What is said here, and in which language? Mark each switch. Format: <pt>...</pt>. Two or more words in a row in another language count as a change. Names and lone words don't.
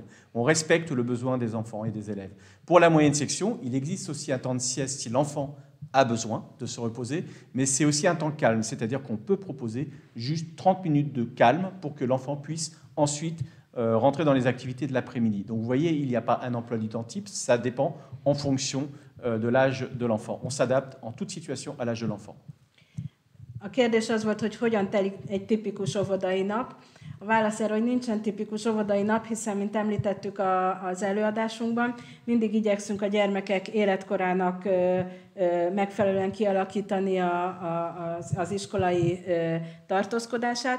<fr>On respecte le besoin des enfants et des élèves. Pour la moyenne section, il existe aussi un temps de sieste si l'enfant a besoin de se reposer, mais c'est aussi un temps calme, c'est-à-dire qu'on peut proposer juste 30 minutes de calme pour que l'enfant puisse ensuite rentrer dans les activités de l'après-midi. Donc vous voyez, il n'y a pas un emploi du temps type, ça dépend en fonction de l'âge de l'enfant. On s'adapte en toute situation à l'âge de l'enfant.</fr> <hu>A kérdés az volt, hogy hogyan telik egy tipikus óvodai nap. A válasz erre, hogy nincsen tipikus óvodai nap, hiszen, mint említettük az előadásunkban, mindig igyekszünk a gyermekek életkorának megfelelően kialakítani az iskolai tartózkodását.</hu>